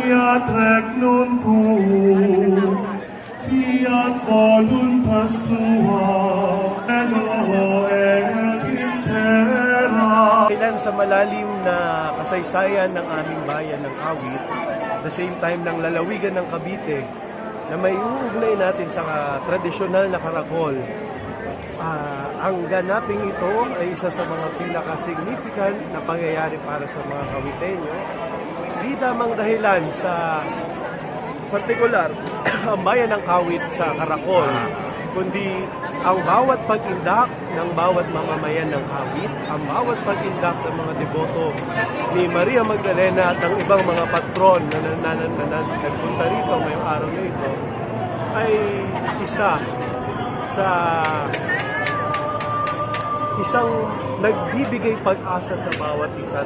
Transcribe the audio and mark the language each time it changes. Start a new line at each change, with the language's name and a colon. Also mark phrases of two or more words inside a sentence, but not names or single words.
Latin: hat regnum tuum, fiat voluntas tua, et in terra.
Filipino: Kailan sa malalim na kasaysayan ng aming bayan ng Awit,
English: the same time
Filipino: ng lalawigan ng Cavite, na may uugnay natin sa tradisyonal na karakol. Ang ganaping ito ay isa sa mga pinaka-significant na pangyayari para sa mga Caviteño. Di lamang dahilan sa partikular ang bayan ng Kawit sa karakol, kundi ang bawat pag-indak ng bawat mamamayan ng Kawit, ang bawat pag-indak ng mga deboto ni Maria Magdalena at ang ibang mga patron na nagpunta rito ngayong araw na ito, ay isa sa isang nagbibigay pag-asa sa bawat isa.